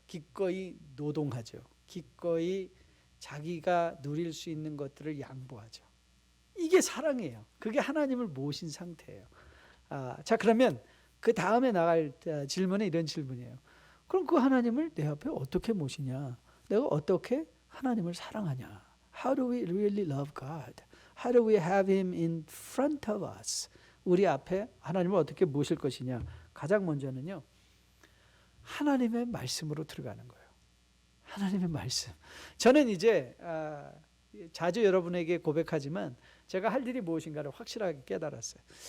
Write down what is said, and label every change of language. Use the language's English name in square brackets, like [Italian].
[Korean] 기꺼이 노동하죠. 기꺼이 자기가 누릴 수 있는 것들을 양보하죠. 이게 사랑이에요. 그게 하나님을 모신 상태예요. 자, 그러면 그 다음에 나갈 질문은 이런 질문이에요. 그럼 그 하나님을 내 앞에 어떻게 모시냐? 내가 어떻게 하나님을 사랑하냐? [English] How do we really love God? How do we have Him in front of us? [Korean] 우리 앞에 하나님을 어떻게 모실 것이냐? 가장 먼저는요, 하나님의 말씀으로 들어가는 거예요. 하나님의 말씀. 저는 이제 자주 여러분에게 고백하지만 제가 할 일이 무엇인가를 확실하게 깨달았어요.